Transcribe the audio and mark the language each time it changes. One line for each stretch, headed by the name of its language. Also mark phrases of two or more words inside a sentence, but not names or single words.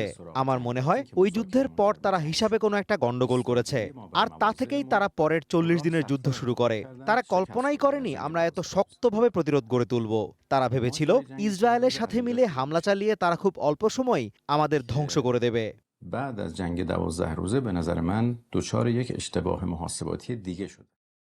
Bangla: আমার মনে হয় ওই যুদ্ধের পর তারা হিসাবে কোনো একটা গন্ডগোল করেছে, আর তা থেকেই তারা পরের 40 দিনের যুদ্ধ শুরু করে। তারা কল্পনাই করেনি আমরা এত শক্তভাবে প্রতিরোধ গড়ে তুলব। তারা ভেবেছিল ইসরায়েলের সাথে মিলে হামলা চালিয়ে তারা খুব অল্প সময় আমাদের ধ্বংস করে দেবে।
Persian: بعد از جنگ 12 روزه به نظر من دچار یک اشتباه محاسباتی دیگه شد.